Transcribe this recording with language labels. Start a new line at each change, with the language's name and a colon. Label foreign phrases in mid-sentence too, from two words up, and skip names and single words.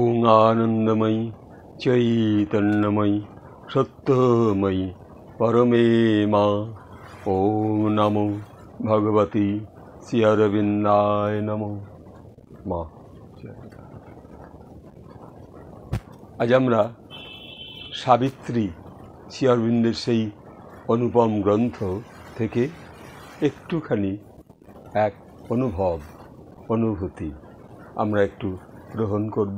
Sanskrit: आनंदमयी चैतन्यमयी सत्यमयी परमे माँ। ओम नमो भगवती श्री अरविंदाय नमो।
Bangla: মা আজ আমরা সাবিত্রী শ্রী অরবিন্দের সেই অনুপম গ্রন্থ থেকে একটুখানি এক অনুভূতি আমরা একটু গ্রহণ করব।